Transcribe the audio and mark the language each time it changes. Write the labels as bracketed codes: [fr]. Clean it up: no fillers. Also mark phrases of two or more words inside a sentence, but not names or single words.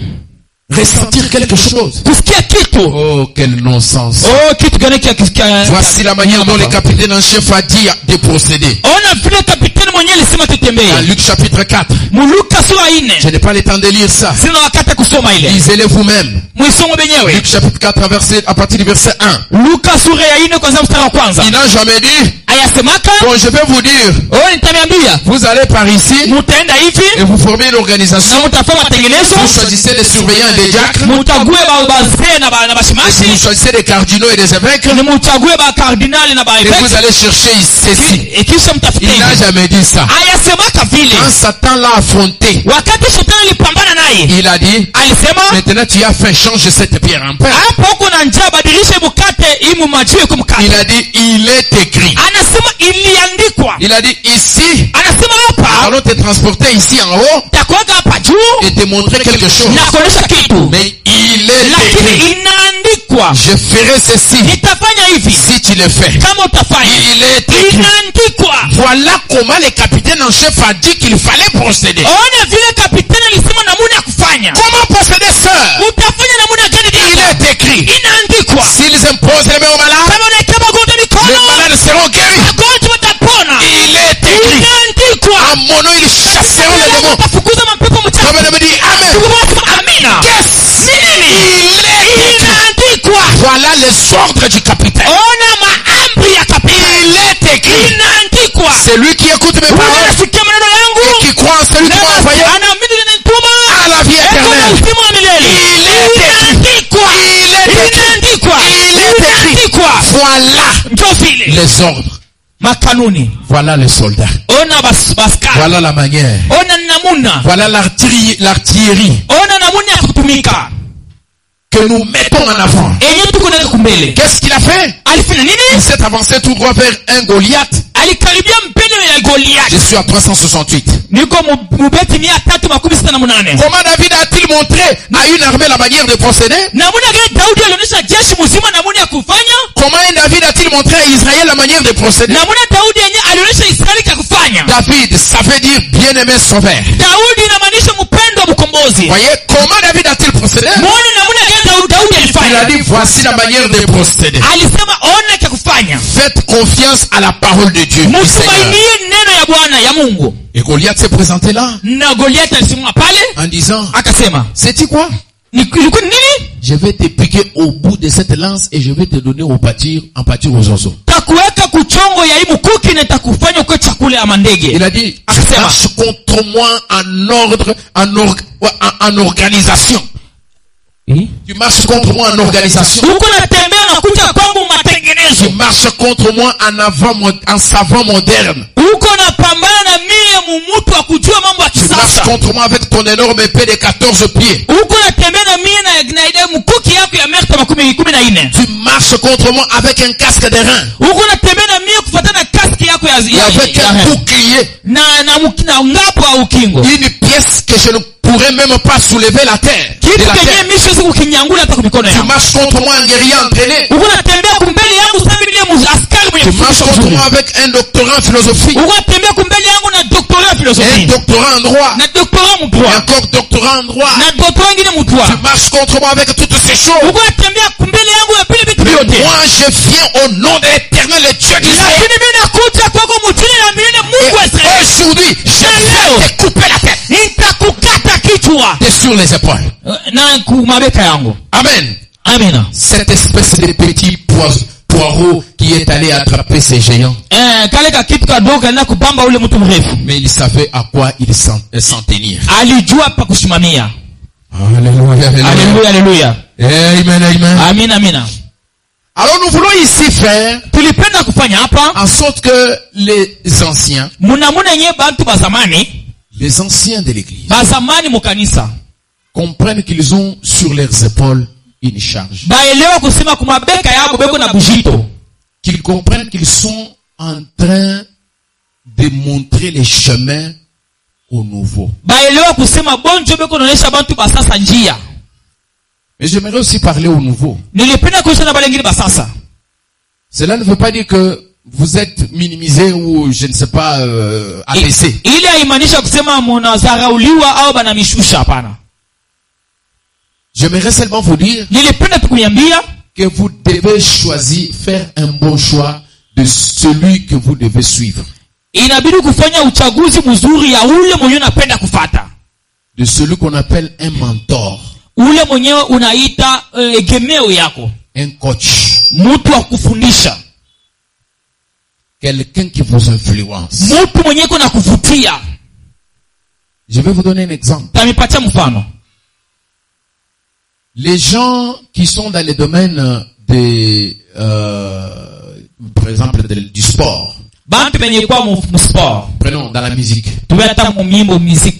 [fr] ressentir quelque chose. [sw] kusikia kitu. [fr] Oh, quel non-sens. [sw] Oh, kitu gani kia kisikia? [fr] Voici la manière dont le capitaine en chef a dit de procéder. [sw] Ona vile kapiteni mwenyewe alisema [fr] Dans [sw] tutembee. [fr] Luc chapitre 4. [sw] Muluka sura 4. [fr] Je n'ai pas le temps de lire ça. [sw] Sina wakati kusoma ile. [fr] Lisez-le vous-même. [sw] Muisome benyewe. [fr] Luc chapitre 4 à partir du verset 1. [sw] Luka sura 4 kwanza mstari wa kwanza. [fr] Il n'a jamais dit, [sw] Ayasemaka, [fr] bon, je vais vous dire, [sw] nitamiambia, [fr] vous allez par ici [sw] mutaenda hivi [fr] et vous formez une organisation. [sw] na mutafanya matengenezo, [fr] Vous choisissez des surveillants et des diacres. [sw] mutague bazee na [fr] Vous [sw] bashimashi, [fr] choisissez des cardinaux et des évêques. [sw] ni mutague ba cardinal na ba [fr] Et vous [sw] évêque, [fr] allez chercher ceci. [sw] kisha [fr] Il [sw] mtafuteni. [fr] n'a jamais dit ça. [sw] Ayasemaka vile. [fr] Quand Satan l'a affronté, [sw] Wakati shetani alipambana naye, [fr] il a dit, [sw] alisema, [fr] maintenant tu as faim, change cette pierre en pain. [sw] hapo uko na njaa, badilisha mkate imu majiwe kwa [fr] Il [sw] mkate. [fr] a dit, il est écrit. [sw] Anasema iliandikwa. [fr] Il a dit, ici, [sw] Anasema hapa [fr] allons te transporter ici en haut [sw] takuweka hapa juu [fr] et te montrer quelque chose. [sw] na kuonesha kitu, [fr] Mais il est [sw] lakini [fr] écrit. [sw] inaandikwa. [fr] Je ferai ceci [sw] Nitafanya hivi [fr] si tu le fais. [sw] kama utafanya. [fr] Il est écrit. [sw] Inaandikwa. [fr] Voilà comment le capitaine en chef a dit qu'il fallait procéder. [sw] Ona vile kapitani alisema namuna ya kufanya. [fr] Comment procéder, sœur? [sw] Utafanya namuna gani [fr] Il [sw] dada? [fr] est écrit. [sw] Inaandikwa. [fr] S'ils imposent les mains aux malades, [sw] Kama unaekea magonjwa [fr] les [sw] mikono, [fr] malades seront guéris. [sw] magonjwa watapona. [fr] Il est écrit. [sw] Inaandikwa. [fr] En mon nom, ils chasseront les démons. [sw] Watafukuza mapepo mchafu. [fr] Comme elle me dit, Amen. [sw] Tukubwasema amina. [fr] Qu'est-ce? [sw] Nini? [fr] Il est écrit. [sw] Inaandikwa. [fr] Voilà les ordres du capitaine. [sw] Ona maamri ya kapitani. [fr] Il est écrit. [sw] Inaandikwa. [fr] Celui qui écoute mes paroles [sw] Unasikia maneno [fr] et [sw] yangu? [fr] qui croit en celui qui m'a envoyé [sw] Anaamini ninanituma. [fr] à la vie [sw] Eko na [fr] éternelle. [sw] uzima wa milele. [fr] Il est écrit. [sw] Inaandikwa. [fr] Il est écrit. [sw] Inaandikwa. [fr] Il est écrit. [sw] Inaandikwa. [fr] Voilà [sw] Ndio vile. [fr] les ordres. [sw] Makanuni. [fr] Voilà les soldats. [sw] Ona baskari. [fr] Voilà la manière. [sw] Ona namuna. [fr] Voilà l'artillerie [sw] Ona namuna ya kutumika. [fr] que nous mettons en avant. [sw] Enye tuko nayo kumbele. [fr] Qu'est-ce qu'il a fait? [sw] Alifanya [fr] Il [sw] nini? [fr] s'est avancé tout droit vers un Goliath. [sw] Alikaribia mbele ya Goliath. [fr] Je suis à 368. [sw] Niko mubeti 368. [fr] Comment David a-t-il montré à une armée la manière de procéder? [sw] Namuna gani Daudi alionyesha jeshi mzima namuna ya kufanya? [fr] Comment David a-t-il montré à Israël la manière de procéder? [sw] Namuna Daudi yenye alionyesha Israeli cha kufanya? [fr] David, ça veut dire bien-aimé sauveur. [sw] Daudi inamaanisha mpendo wa mkombozi. [fr] Voyez, comment David a-t-il procédé? [sw] Muone namuna gani Daudi [fr] Il a [sw] alifanya? [fr] dit, voici la manière de procéder. [sw] Alisema ona cha kufanya. [fr] Faites confiance à la parole de Dieu, du Seigneur. [sw] Mtumainie neno ya Bwana ya Mungu. [fr] Et Goliath s'est présenté là, [sw] Na Goliath alisimama pale [fr] en disant, [sw] akasema, [fr] sais-tu quoi? [sw] ilikuwa nini? [fr] Je vais te piquer au bout de cette lance et je vais te donner en pâture aux oiseaux. [sw] Takuweka kuchongo ya hii mkuki na takufanya kwa chakula ya mandege. [fr] Il a dit, tu [sw] Akasema, [fr] marches contre moi en organisation. Tu marches contre moi en organisation. [sw] Uko natembea na kuja kwangu [fr] Tu [sw] matengenezo. [fr] marches contre moi en savant moderne. [sw] Uko napambana na mie mumutu wa kujua mambo ya [fr] Tu marches [sw] kisasa. [fr] contre moi avec ton énorme épée de 14 pieds. [sw] Uko natembea na mie na ile mkuki yako ya meta 14. [fr] Tu marches contre moi avec un casque de rein. [sw] Uko natembea na mie kufuatana kaski yako ya [fr] Et avec un bouclier. [sw] na ngapo au ukingo. [fr] Une pièce que je ne pourrais même pas soulever la terre. De [sw] Kitu [fr] la [sw] kenye [fr] terre. [sw] mimi siwezi kukinyangula hata kwa mikono [fr] Tu [sw] yangu. [fr] marches contre moi en guerrier entraîné. [sw] Uko natembea kumbele yangu sasa vile askari mwenye [fr] Tu marches [sw] kufundisha [fr] contre [sw] vizuri. [fr] moi avec un doctorat en philosophie. [sw] Uko natembea kumbele yangu na doctorat [fr] Un [sw] philosophie. [fr] doctorat en droit. [sw] Na doctorat [fr] Et [sw] mdroit. [fr] encore doctorat en droit. [sw] Na doctorat ngine mdroit. [fr] Tu marches contre moi avec toutes ces choses. [sw] Uko natembea kumbele yangu ya vile vitu [fr] Mais [sw] vyote. [fr] moi je viens au nom de l'éternel et Dieu d'Israël. [sw] Lakini mimi nakuja kwako mjini na milele Mungu wa [fr] Et [sw] Israeli. [fr] aujourd'hui, je viens te couper la tête. [sw] Nitakukata kichwa [fr] Et sur les épaules. [sw] na kumabeka yangu. [fr] Amen. [sw] Amina. [fr] Cette espèce de petit poireau qui est allé attraper ces géants. [sw] Kale ka kitu kadogo kaenda kubamba ule mtu mrefu. [fr] Mais il savait à quoi il s'en tenir. [sw] Alijua pa kusimamia. [fr] Alléluia, [sw] Haleluya, haleluya. [fr] Amen, amen. [sw] Amina, amina. [fr] Alors nous voulons ici faire [sw] Tulipenda kufanya hapa [fr] en sorte que les anciens, [sw] munamuna yenye bantu bazamani, [fr] les anciens de l'église, [sw] bazamani mukanisa [fr] comprennent qu'ils ont sur leurs épaules une charge. [sw] baelewa kusema kumabeka yabo beko na bujito. [fr] Qu'ils comprennent qu'ils sont en train de montrer les chemins aux nouveaux. [sw] Baelewa kusema bonjo beko naonesha bantu basasa njia. [fr] Mais j'aimerais aussi parler aux nouveaux. [sw] Nilipenda kuisha na balengine basasa. [fr] Cela ne veut pas dire que vous êtes minimisé ou je ne sais pas abaissé. [sw] Ile haimanisha kusema mnazarauliwa au banamishusha, hapana. [fr] J'aimerais seulement vous dire [sw] Nilipenda tukuniambia [fr] que vous devez choisir, faire un bon choix de celui que vous devez suivre. [sw] inabidi kufanya uchaguzi mzuri ya ule mwenyewe unapenda kufata. [fr] De celui qu'on appelle un mentor. [sw] Ule mwenyewe unaita egemeo yako. [fr] Un coach. [sw] Mtu wa kufundisha. [fr] Quelqu'un qui vous influence. [sw] Mtu mwenyewe kuna kuvutia. [fr] Je vais vous donner un exemple. [sw] Tamipatia mfano. [fr] Les gens qui sont dans les domaines par exemple du sport. [sw] Bantu benye kwa mu sport. [fr] Prenons dans la musique. [sw] Tuweta mu mimbo musique.